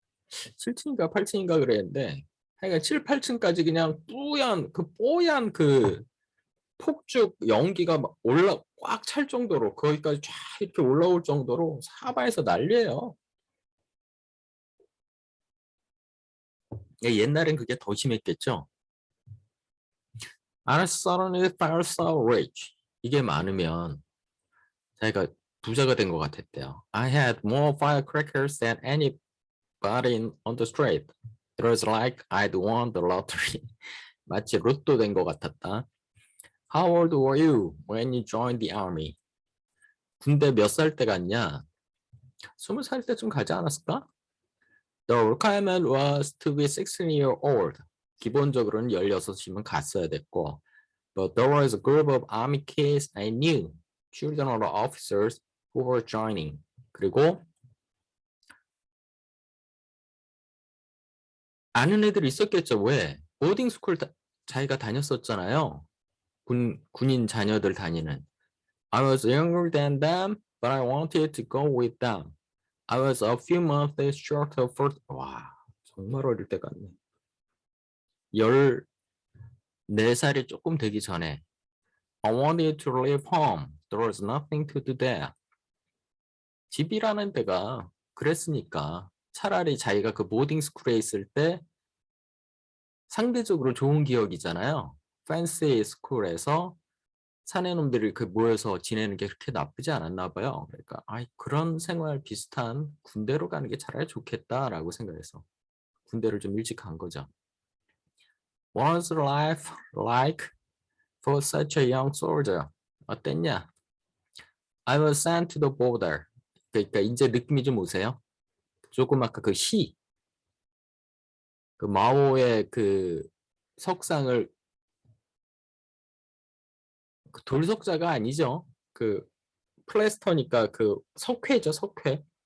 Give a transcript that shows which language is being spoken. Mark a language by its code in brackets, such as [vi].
[ko] 7층인가 8층인가 그랬는데, 하여간 7, 8층까지 그냥 뽀얀 그 폭죽 연기가 막 꽉 찰 정도로 거기까지 쫙 이렇게 올라올 정도로 사방에서 난리예요. 옛날엔 그게 더 심했겠죠. [en] I suddenly felt so rich. [ko] 이게 많으면 자기가 부자가 된 것 같았대요. [en] I had more firecrackers than anybody on the street. It was like I'd won the lottery. [ko] 마치 로또 된 것 같았다. [en] How old were you when you joined the army? [ko] 군대 몇 살 때 갔냐? 20살 때쯤 가지 않았을까? [en] The requirement was to be 16-year-old. [ko] 기본적으로는 16이면 갔어야 됐고. [en] But there was a group of army kids I knew, children of officers who were joining. [ko] 그리고 아는 애들이 있었겠죠. 왜? 보딩 스쿨 자기가 다녔었잖아요. 군인 자녀들 다니는. [en] I was younger than them, but I wanted to go with them. I was a few months short of first. [ko] 와, 정말 어릴 때 같네. 14살이 조금 되기 전에 [en] I wanted to leave home. There was nothing to do there. [ko] 집이라는 데가 그랬으니까 차라리 자기가 그 보딩 스쿨에 있을 때 상대적으로 좋은 기억이잖아요. 팬시 스쿨에서 사내놈들이 그 모여서 지내는 게 그렇게 나쁘지 않았나 봐요. 그러니까 그런 생활 비슷한 군대로 가는 게 차라리 좋겠다라고 생각해서 군대를 좀 일찍 간 거죠. [en] What's life like for such a young soldier? [ko] 어땠냐? [en] I was sent to the border. [ko] 그러니까 이제 느낌이 좀 오세요? 조금 아까 그 마오의 그 석상을 그 돌석자가 아니죠. 그 플래스터니까 그 석회죠, 석회.